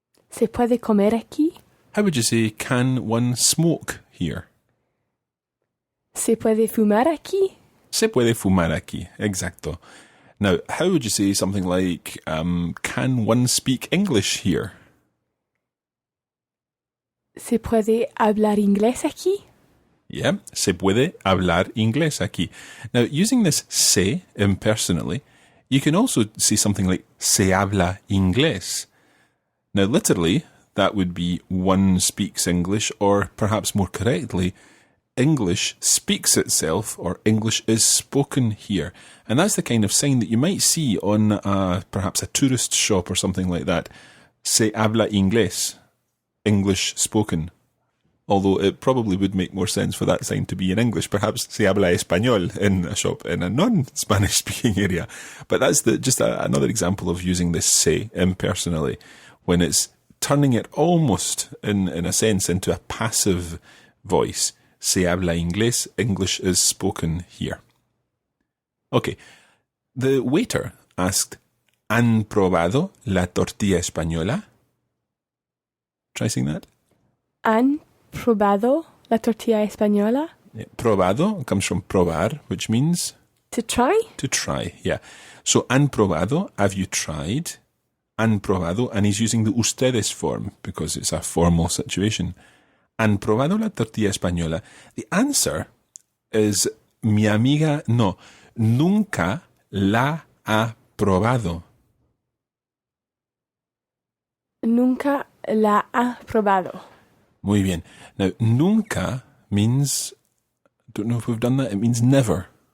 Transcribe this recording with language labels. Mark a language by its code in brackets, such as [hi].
[es] Se puede comer aquí? [en] How would you say, can one smoke here? [es] Se puede fumar aquí? Se puede fumar aquí. Exacto. [en] Now, how would you say something like, can one speak English here? [es] Se puede hablar inglés aquí? Yeah, se puede hablar inglés aquí. [en] Now, using this se impersonally, you can also say something like [es] se habla inglés. [en] Now, literally, that would be one speaks English, or perhaps more correctly, English speaks itself, or English is spoken here. And that's the kind of sign that you might see on perhaps a tourist shop or something like that. [es] Se habla inglés, [en] English spoken. Although it probably would make more sense for that sign to be in English. Perhaps [es] se habla español [en] in a shop in a non-Spanish speaking area. But that's just another example of using this se impersonally, when it's turning it almost, in a sense, into a passive voice. [es] Se habla inglés, [en] English is spoken here. Okay, the waiter asked, [es] ¿Han probado la tortilla española? [en] Try saying that. [es] ¿Han probado la tortilla española? [en] Yeah. Probado comes from probar, which means... To try? To try, yeah. So, [es] ¿han probado? [en] Have you tried? [es] ¿Han probado? [en] And he's using the ustedes form because it's a formal situation. [es] ¿Han probado la tortilla española? [en] The answer is [es] mi amiga no. Nunca la ha probado. Nunca la ha probado. Muy bien. [en] Now, nunca means, I don't know if we've done that, it means never.